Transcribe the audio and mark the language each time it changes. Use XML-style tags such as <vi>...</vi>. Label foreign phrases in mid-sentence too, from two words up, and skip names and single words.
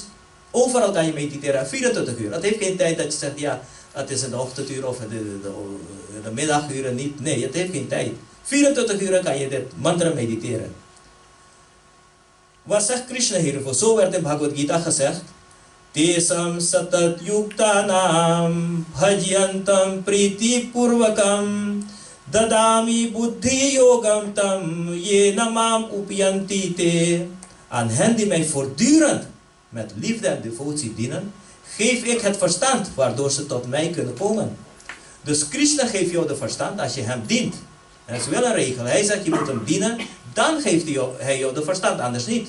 <nl>Overal kan je mediteren, 24 uur. Het heeft geen tijd dat je zegt, ja, het is in de ochtenduur of in de middaguren niet. Nee, het heeft geen tijd. 24 uur kan je dit mantra mediteren. Wat zegt Krishna hiervoor? Zo werd in Bhagavad Gita gezegd.</nl> <sa>Tesam satat yuktanam bhajyantam priti purvakam dadami buddhi yogam tam yenamam upyanti te.</sa> <nl>Aan hen die mij voortdurend met liefde en devotie dienen, geef ik het verstand waardoor ze tot mij kunnen komen. Dus Krishna geeft jou de verstand als je hem dient. En dat is wel een regel. Hij zegt je moet hem dienen, dan geeft hij jou de verstand, anders niet.</nl>